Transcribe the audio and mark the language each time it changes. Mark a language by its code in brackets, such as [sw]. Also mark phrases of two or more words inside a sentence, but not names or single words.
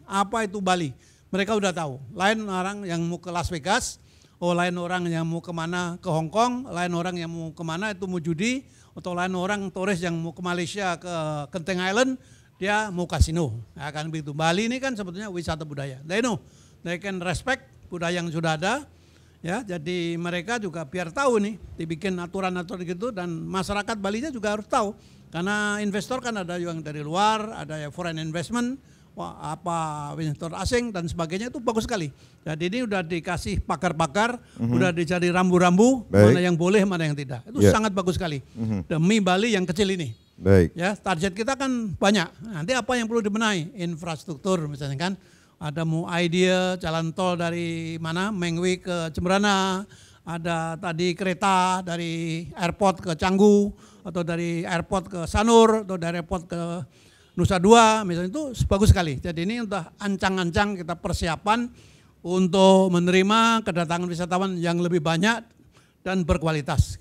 [id] Apa itu Bali. Mereka udah tahu. Lain orang yang mau ke Las Vegas. Lain orang yang mau kemana ke Hong Kong, lain orang yang mau kemana itu mau judi, atau lain orang turis yang mau ke Malaysia ke Genting Island, dia mau kasino. Ya kan begitu. Bali ini kan sebetulnya wisata budaya. [en] They know, they can respect [id] budaya yang sudah ada. Ya, jadi mereka juga biar tahu nih, dibikin aturan-aturan gitu dan masyarakat Balinya juga harus tahu. Karena investor kan ada yang dari luar, ada yang [en] foreign investment, [id] apa investor asing dan sebagainya itu bagus sekali. Jadi ini udah dikasih pakar-pakar, udah dicari rambu-rambu, mana yang boleh, mana yang tidak. Itu sangat bagus sekali. Demi Bali yang kecil ini. Baik. Ya, target kita kan banyak. Nanti apa yang perlu dibenahi? Infrastruktur misalnya kan. Ada mau idea jalan tol dari mana? Mengwi ke Jembrana. Ada tadi kereta dari airport ke Canggu atau dari airport ke Sanur atau dari airport ke Nusa Dua misalnya itu bagus sekali. Jadi ini udah ancang-ancang kita persiapan untuk menerima kedatangan wisatawan yang lebih banyak dan berkualitas.